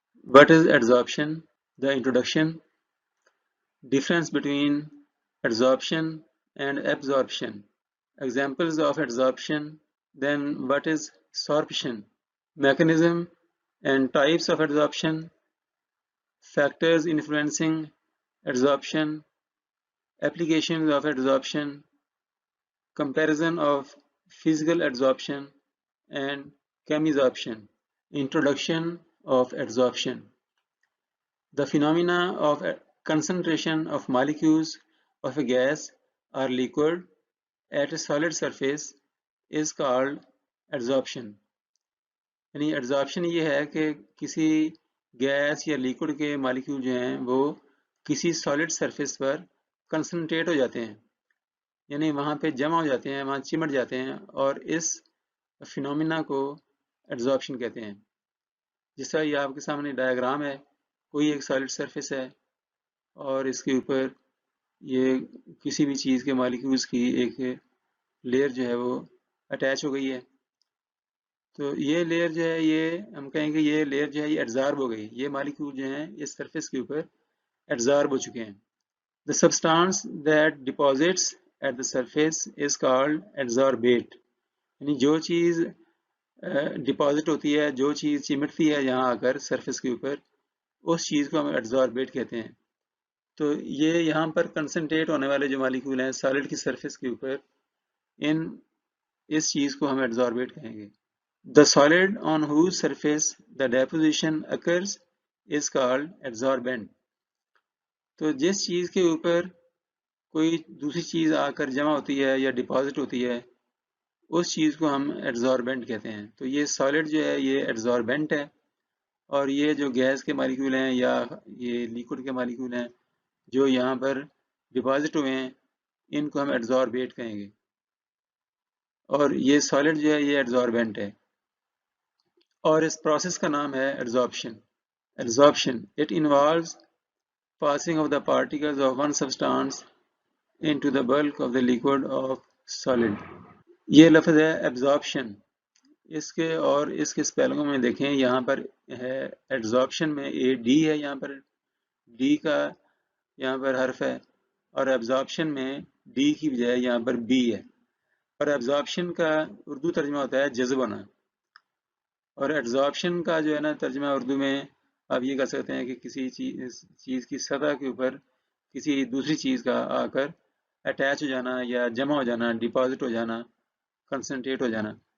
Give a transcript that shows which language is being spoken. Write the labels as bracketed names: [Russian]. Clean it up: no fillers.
[English] What is adsorption? The introduction, difference between adsorption and absorption, examples of adsorption, then what is sorption, mechanism and types of adsorption, factors influencing adsorption, applications of adsorption, comparison of physical adsorption and chemisorption. Introduction of adsorption. The phenomena of concentration of molecules of a gas or liquid at a solid surface is called adsorption. [Hindi] यानी adsorption ये है कि किसी gas या liquid के molecule जो हैं वो किसी सॉलिड सरफेस पर कंसंट्रेट हो जाते हैं, यानी वहाँ पे जमा हो जाते हैं, वहाँ चिमट जाते हैं, और इस फिनोमिना को एड्जॉर्प्शन कहते हैं। जिस तरह ये आपके सामने डायग्राम है, कोई एक सॉलिड सरफेस है और इसके ऊपर ये किसी भी चीज़ के मॉलिक्यूल्स की एक लेयर जो है वो अटैच हो गई है। तो ये लेयर जो है, ये हम कहेंगे ये लेयर जो है ये एड्जॉर्ब हो गई, ये मॉलिक्यूल जो हैं इस सरफेस के ऊपर एड्जॉर्ब हो चुके हैं। [English] the substance that deposits at the surface is called adsorbate, [Hindi] यानी जो चीज़ डिपॉजिट होती है, जो चीज़ चिमटती है यहाँ आकर सरफेस के ऊपर, उस चीज़ को हम एड्जॉर्बेट कहते हैं। तो ये यहाँ पर कंसंट्रेट होने वाले जो मॉलिक्यूल हैं सॉलिड की सरफेस के ऊपर, इस चीज़ को हम एड्जॉर्बेट कहेंगे। [English] The solid on whose surface the deposition occurs is called adsorbent. [Hindi] तो जिस चीज़ के ऊपर कोई दूसरी चीज़ आकर जमा होती है या डिपॉजिट होती है, उस चीज़ को हम एड्जॉर्बेंट कहते हैं। तो ये सॉलिड जो है ये एड्जॉर्बेंट है, और ये जो गैस के मॉलिक्यूल हैं या ये लिक्विड के मॉलिक्यूल हैं जो यहाँ पर डिपॉजिट हुए हैं, इनको हम एड्जॉर्बेट कहेंगे, और ये सॉलिड जो है ये एड्जॉर्बेंट है, और इस प्रोसेस का नाम है adsorption. [English] Adsorption. It involves passing of the particles of one substance into the bulk of the liquid of solid. [Hindi] ये लफ्ज़ है absorption। इसके और इसके स्पेलिंगों में देखें, यहाँ पर है adsorption में AD है, यहाँ पर D का यहाँ पर हर्फ है, और absorption में D की बजाय यहाँ पर B है। और absorption का उर्दू तर्जुमा होता है जज़्ब होना, और एड्जॉर्प्शन का जो है ना तर्जुमा उर्दू में आप ये कह सकते हैं कि किसी चीज़ की सतह के ऊपर किसी दूसरी चीज़ का आकर अटैच हो जाना या जमा हो जाना, डिपॉजिट हो जाना, कंसंट्रेट हो जाना।